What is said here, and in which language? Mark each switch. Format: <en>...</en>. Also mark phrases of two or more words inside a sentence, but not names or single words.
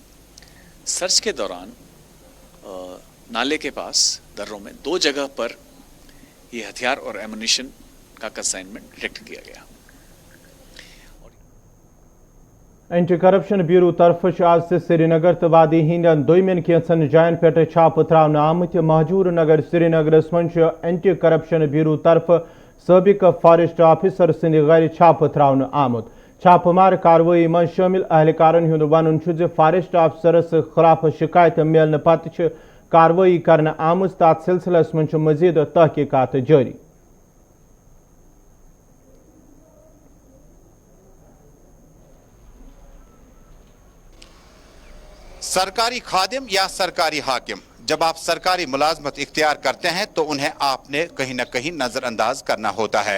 <ur>سرچ کے دوران نالے کے پاس دروں میں 2 جگہ پر یہ ہتھیار اور ایمونیشن کا کنسائنمنٹ ڈیٹیکٹ کیا گیا.</ur> <ks>اینٹی کرپشن بیورو طرف آج سے سری نگر تو وادی ہندین دویمین کینسن جائن پہ چھاپہ تراؤنہ آمت. مہجور نگر سری نگرس من اینٹی کرپشن بیورو طرف سابق فارسٹ آفیسر سند گھر چھاپہ تراؤنہ آمت. چھاپہ مار کاروٲیی من شامل اہلکارن ہند ون فارسٹ آفیسرس خلاف شکایت ملنے پتہ کاروٲیی کرنے آمت. تات سلسلس من مزید تحقیقات جاری.</ks> <ur>سرکاری خادم یا سرکاری حاکم جب آپ سرکاری ملازمت اختیار کرتے ہیں تو انہیں آپ نے کہیں نہ کہیں نظر انداز کرنا ہوتا ہے.</ur>